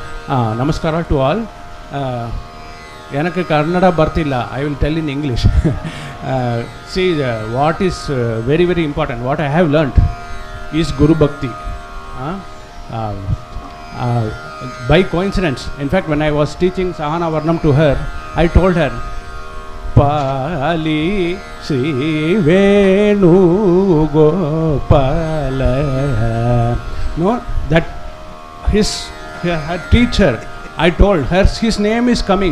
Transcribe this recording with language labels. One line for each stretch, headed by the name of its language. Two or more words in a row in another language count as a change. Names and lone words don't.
Kannada: ನಮಸ್ಕಾರ
English: to all.
Kannada: எனக்கு ಕನ್ನಡ ಬರ್ತಿಲ್ಲ,
English: I will tell in English. see what is very very important what I have learned is
Kannada: ಗುರು ಭಕ್ತಿ.
English: By coincidence, in fact, when I was teaching Sahana Varnam to her, I told her, Pali Sri Venu Gopala. No, that her teacher, I told her his name is coming.